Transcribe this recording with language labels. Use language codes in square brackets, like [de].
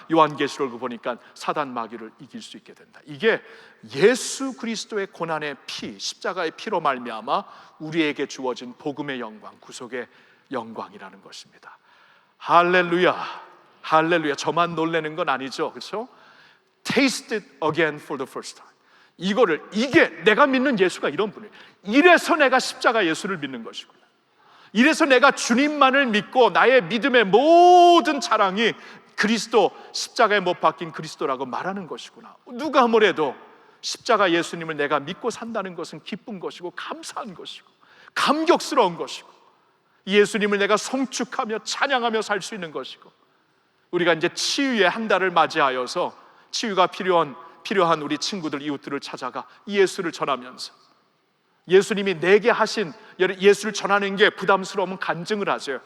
[ko] 요한계시록을 보니까 사단 마귀를 이길 수 있게 된다. 이게 예수 그리스도의 고난의 피, 십자가의 피로 말미암아 우리에게 주어진 복음의 영광, 구속의 영광이라는 것입니다. 할렐루야. 할렐루야. 저만 놀라는 건 아니죠, 그렇죠? [en] Taste it again for the first time. [ko] 이게 내가 믿는 예수가 이런 분이에요. 이래서 내가 십자가 예수를 믿는 것이구나. 이래서 내가 주님만을 믿고 나의 믿음의 모든 자랑이 그리스도, 십자가에 못 박힌 그리스도라고 말하는 것이구나. 누가 뭐래도 십자가 예수님을 내가 믿고 산다는 것은 기쁜 것이고 감사한 것이고 감격스러운 것이고 예수님을 내가 송축하며 찬양하며 살 수 있는 것이고, 우리가 이제 치유의 한 달을 맞이하여서 치유가 필요한 우리 친구들, 이웃들을 찾아가 예수를 전하면서 예수님이 내게 하신, 예수를 전하는 게 부담스러우면 간증을 하세요.